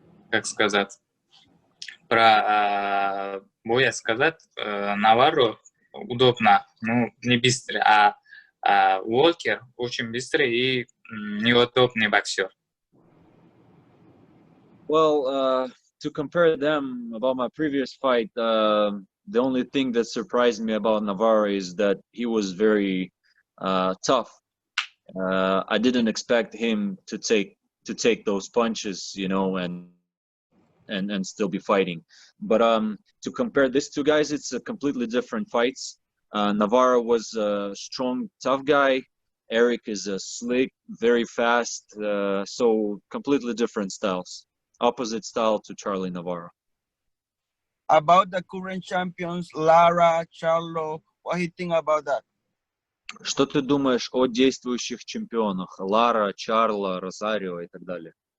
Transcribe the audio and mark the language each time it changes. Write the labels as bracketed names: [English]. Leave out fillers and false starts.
[Russian] Как сказать, про боя сказать, Наварро удобно, не быстрый, а Уокер очень быстрый и неудобный боксер. [English] Well, to compare them about my previous fight, the only thing that surprised me about Navarro is that he was very tough. I didn't expect him to take those punches, and still be fighting. But to compare these two guys, it's a completely different fights. Navarro was a strong, tough guy. Eric is a slick, very fast. So completely different styles. Opposite style to Charlie Navarro. About the current champions, Lara, Charlo, what do you think about that? [Russian] Что ты думаешь о действующих чемпионах? Лара, Чарло, Розарио и так далее?